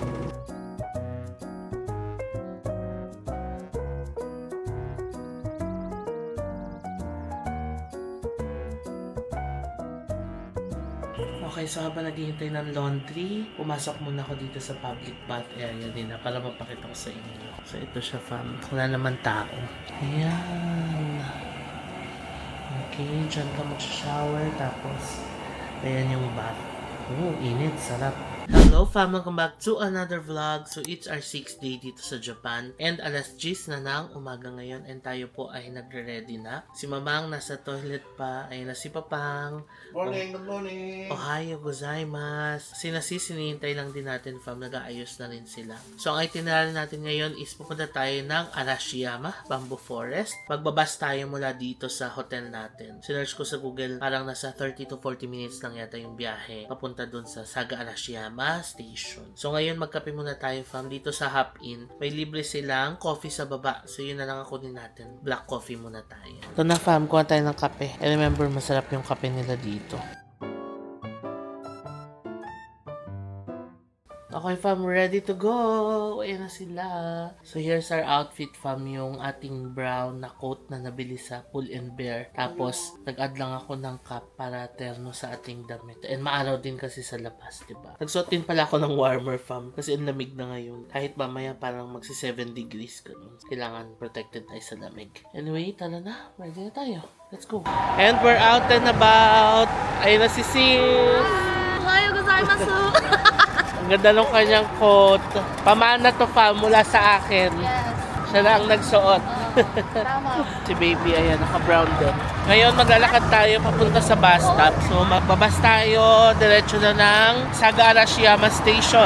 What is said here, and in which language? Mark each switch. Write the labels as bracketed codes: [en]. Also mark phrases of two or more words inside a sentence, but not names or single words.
[tl] Okay, so habang naghihintay ng laundry, pumasok muna ako dito sa [en] public bath area [tl] nila para mapakita ko sa inyo. So, ito siya, fam. Wala naman tao. Ayan. Okay, dyan ka mag-shower. Tapos, ayan yung bath. Oh, init. Sarap. Hello, fam! [en] Welcome back to another vlog. So, it's our 6th day [tl] dito sa Japan. And alas 10 na ng umaga ngayon. And tayo po ay nagre-ready na. Si Mamang nasa toilet pa. Ayun na si Papang. [en] Morning, good morning. [ja] おはようございます. [tl] Sinihintay lang din natin, fam. Nag-aayos na rin sila. So, ang itinerary natin ngayon is pupunta tayo ng Arashiyama, Bamboo Forest. Magbabas tayo mula dito sa hotel natin. Sinearch ko sa Google, parang nasa [en] 30 to 40 minutes [tl] lang yata yung biyahe. Papunta dun sa Saga Arashiyama Station. So, ngayon magkape muna tayo, fam. Dito sa Hop In, may libre silang coffee sa baba. So, yun na lang ako din natin. Black coffee muna tayo. Ito na, fam. Kuha tayo ng kape. [en] I remember, [tl] masarap yung kape nila dito. Okay, fam, [en] ready to go. [tl] Ayan na sila. [en] So, here's our outfit, fam. [tl] Yung ating brown na coat na nabili sa Pull and Bear. Tapos, nag-add lang ako ng cap para terno sa ating damit. And maaraw din kasi sa labas, diba? Nagsuot din pala ako ng warmer, fam. Kasi ang lamig na ngayon. Kahit mamaya parang magsi 7 degrees. Ganun. Kailangan protected tayo sa lamig. Anyway, tala na. Ready na tayo. [en] Let's go. And we're out and about. [tl] Ayun na si Sis. [ja] おはようございます. [tl] Ang ganda ng kanyang coat. Pamana to, fam, mula sa akin. Yes. Siya na ang nagsuot. Tama. Si baby, ayan, naka-brown din. Ngayon, maglalakad tayo papunta sa bus stop. So, magbabas tayo, diretso na ng Saga Arashiyama Station.